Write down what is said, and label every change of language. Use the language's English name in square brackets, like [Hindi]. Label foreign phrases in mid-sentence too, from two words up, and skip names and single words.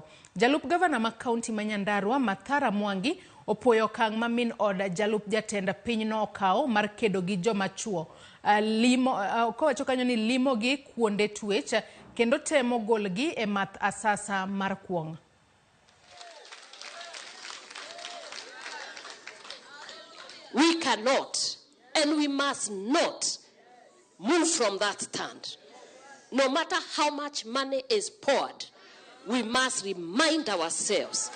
[Luo (Kenya and Tanzania)] Jalup gavana ma kaunti ma Nyandarua Mathara Mwangi opoyo kang' ma min od jalup jatenda piny no okawo mar kedo gi joma chuo. Kowacho kanyo ni limo gi kuonde twech kendo temo golgi e math asasa mar kuong'. [English] We cannot And we must not move from that stand. No matter how much money is poured, we must remind ourselves.